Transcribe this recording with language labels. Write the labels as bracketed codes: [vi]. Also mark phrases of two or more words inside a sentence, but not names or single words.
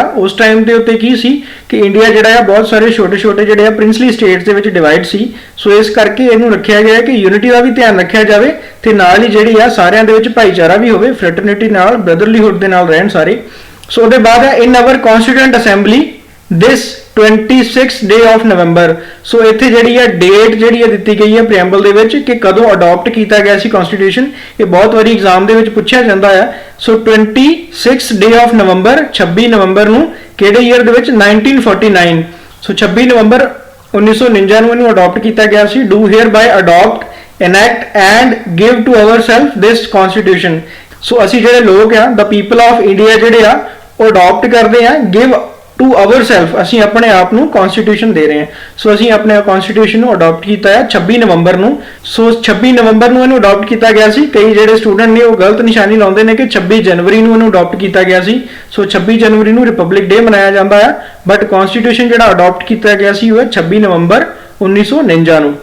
[pa] ਉਸ ਟਾਈਮ ਦੇ ਉੱਤੇ ਕੀ ਸੀ ਕਿ ਇੰਡੀਆ ਜਿਹੜਾ ਆ ਬਹੁਤ ਸਾਰੇ ਛੋਟੇ ਜਿਹੜੇ ਆ ਪ੍ਰਿੰਸਲੀ ਸਟੇਟਸ ਦੇ ਵਿੱਚ ਡਿਵਾਈਡ ਸੀ। ਸੋ ਇਸ ਕਰਕੇ ਇਹਨੂੰ ਰੱਖਿਆ ਗਿਆ ਕਿ ਯੂਨਿਟੀ ਦਾ ਵੀ ਧਿਆਨ ਰੱਖਿਆ ਜਾਵੇ ਤੇ ਨਾਲ ਹੀ ਜਿਹੜੀ ਆ ਸਾਰਿਆਂ ਦੇ ਵਿੱਚ ਭਾਈਚਾਰਾ ਵੀ ਹੋਵੇ, ਫ੍ਰੈਟਰਨਿਟੀ ਨਾਲ, ਬ੍ਰਦਰਲੀਹੁੱਡ ਦੇ ਨਾਲ ਰਹਿਣ ਸਾਰੇ। ਸੋ ਉਹਦੇ ਬਾਅਦ ਹੈ [en] in our constituent assembly this 26th day of November। [pa] ਸੋ ਇੱਥੇ ਜਿਹੜੀ ਹੈ ਡੇਟ ਜਿਹੜੀ ਹੈ ਦਿੱਤੀ ਗਈ ਹੈ ਪ੍ਰੀਐਮਬਲ ਦੇ ਵਿੱਚ ਕਿ ਕਦੋਂ ਅਡਾਪਟ ਕੀਤਾ ਗਿਆ ਸੀ ਕਨਸਟੀਟਿਊਸ਼ਨ। ਇਹ ਬਹੁਤ ਵਾਰੀ ਐਗਜ਼ਾਮ ਦੇ ਵਿੱਚ ਪੁੱਛਿਆ ਜਾਂਦਾ ਹੈ। ਸੋ [en] 26th day of November, [pa] 26 ਨਵੰਬਰ ਨੂੰ, ਕਿਹੜੇ ਈਅਰ ਦੇ ਵਿੱਚ? 1949। ਸੋ 26 ਨਵੰਬਰ 1949 ਨੂੰ ਇਹਨੂੰ ਅਡਾਪਟ ਕੀਤਾ ਗਿਆ ਸੀ। [en] do hereby adopt, enact and give to ourselves this constitution। [pa] ਸੋ ਅਸੀਂ ਜਿਹੜੇ ਲੋਕ ਆ, [en] the people of India [pa] ਜਿਹੜੇ ਆ ਉਹ ਅਡਾਪਟ ਕਰਦੇ ਆ, [en] give to ourselves, [pa] ਅਸੀਂ ਆਪਣੇ ਆਪ ਨੂੰ ਕਨਸਟੀਟਿਊਸ਼ਨ ਦੇ ਰਹੇ ਹਾਂ। ਸੋ ਅਸੀਂ ਆਪਣੇ ਕਨਸਟੀਟਿਊਸ਼ਨ ਨੂੰ ਅਡਾਪਟ ਕੀਤਾ ਹੈ 26 ਨਵੰਬਰ ਨੂੰ। ਸੋ 26 ਨਵੰਬਰ ਨੂੰ ਇਹਨੂੰ ਅਡਾਪਟ ਕੀਤਾ ਗਿਆ ਸੀ। ਕਈ ਜਿਹੜੇ ਸਟੂਡੈਂਟ ਨੇ ਉਹ ਗਲਤ ਨਿਸ਼ਾਨੀ ਲਾਉਂਦੇ ਨੇ ਕਿ 26 ਜਨਵਰੀ ਨੂੰ ਇਹਨੂੰ ਅਡਾਪਟ ਕੀਤਾ ਗਿਆ ਸੀ। ਸੋ 26 ਜਨਵਰੀ ਨੂੰ ਰਿਪਬਲਿਕ ਡੇ ਮਨਾਇਆ ਜਾਂਦਾ ਹੈ, ਬਟ ਕਨਸਟੀਟਿਊਸ਼ਨ ਜਿਹੜਾ ਅਡਾਪਟ ਕੀਤਾ ਗਿਆ ਸੀ ਉਹ ਹੈ 26 ਨਵੰਬਰ 1949 ਨੂੰ।